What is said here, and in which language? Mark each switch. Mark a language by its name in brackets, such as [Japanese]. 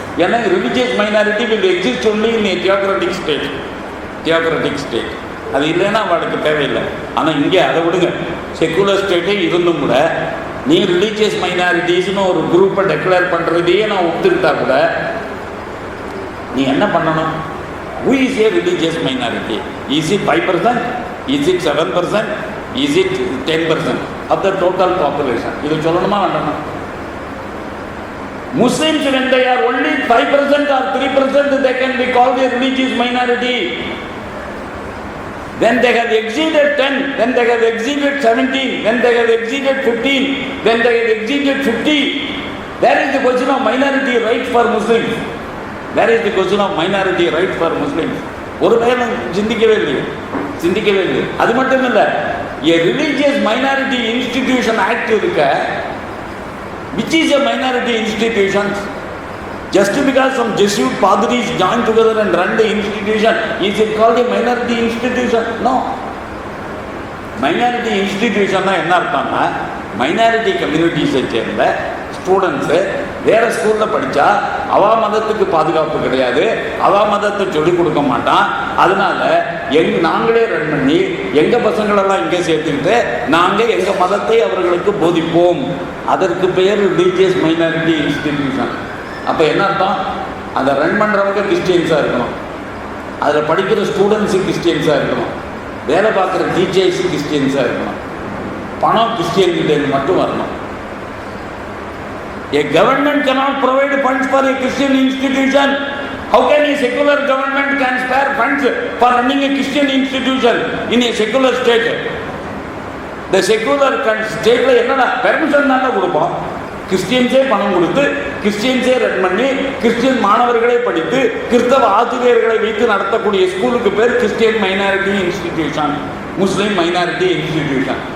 [English] ஏன்னா religious minority will exist only in a theocratic state. [Tamil] Theocratic state அது இல்லைன்னா அவளுக்கு தேவையில்லை. ஆனால் இங்கே அதை விடுங்க, செக்குலர் ஸ்டேட்டே இருந்தும் கூட நீ ரிலீஜியஸ் மைனாரிட்டிஸ்னு ஒரு குரூப்பை டெக்ளேர் பண்ணுறதையே நான் ஒத்துக்கிட்டா கூட நீ என்ன பண்ணணும்? [English] who is a religious minority? Is it 5%? Is it 7%? Is it 10% of the total population? [Tamil] இது சொல்லணுமா வேண்டாமா? [English] Muslims, when they are only 5% or 3%, they can be called a religious minority. When they have exceeded 10, when they have exceeded 17, when they have exceeded 15, when they have exceeded 50, there is the question of minority rights for Muslims. Where is the question of minority right for Muslims? [Tamil] ஒரு வேலை சிந்திக்கவே இல்லை. அது மட்டும் இல்லை, [English] a religious minority institution act [Tamil] இருக்க, [English] which is a minority institution? Just because some Jesuit padris join together and run the institution, is it called a minority institution? No. [Tamil] Minority institution என்ன அர்த்தம்னா, minority கம்யூனிட்டிஸை சேர்ந்த students வேறு ஸ்கூலில் படித்தா அவா மதத்துக்கு பாதுகாப்பு கிடையாது, அவா மதத்தை சொல்லிக் கொடுக்க மாட்டான். அதனால நாங்களே ரன் பண்ணி எங்கள் பசங்களெல்லாம் இங்கே சேர்த்துக்கிட்டு நாங்கள் எங்கள் மதத்தை அவர்களுக்கு போதிப்போம். அதற்கு பெயர் ரிலீஜியஸ் மைனாரிட்டி இன்ஸ்டிடியூஷன். அப்போ என்ன அர்த்தம்? அதை ரன் பண்ணுறவங்க கிறிஸ்டியன்ஸாக இருக்கணும், அதில் படிக்கிற ஸ்டூடெண்ட்ஸு கிறிஸ்டியன்ஸாக இருக்கணும், வேலை பார்க்குற டீச்சர்ஸ் கிறிஸ்டியன்ஸாக இருக்கணும், பணம் கிறிஸ்டியன்கிட்ட மட்டும் வரணும். [English] A government cannot provide funds for a Christian institution. How can a secular government can spare funds for running a Christian institution in a secular state? The secular state [Tamil] என்னடா permission தானே கொடுப்போம். கிறிஸ்டியன்ஸே பணம் கொடுத்து கிறிஸ்டியன்ஸே run பண்ணி Christian மாணவர்களே படித்து கிறிஸ்தவ ஆசிரியர்களை வைத்து நடத்தக்கூடிய ஸ்கூலுக்கு பேர் கிறிஸ்டியன் மைனாரிட்டி இன்ஸ்டிடியூஷன், முஸ்லீம் மைனாரிட்டி இன்ஸ்டிடியூஷன்.